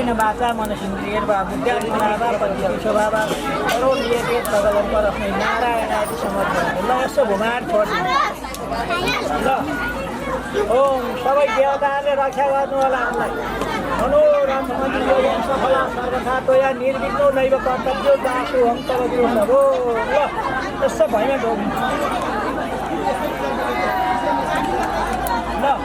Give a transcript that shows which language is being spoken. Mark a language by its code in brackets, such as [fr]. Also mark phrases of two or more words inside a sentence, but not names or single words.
[sa] वाचा मनसिन्द्रियर्वा बुद्ध्यात्मना पतिस्वभावा करोमीयते तदलं परस्मै नारायणाय समर्पयामि। [ne] ल यसो घुमाएर छोड्दिनु ल। ओम सबै देवताहरूले रक्षा गर्नु होला हामीलाई। [sa] मनोरथमन्दिरं सफला सर्वथा त्वया निर्विघ्नो नैव कर्तव्यो दासोऽहं तव गृहणो। [ne] ल यसो भैया ढोग्नु ल।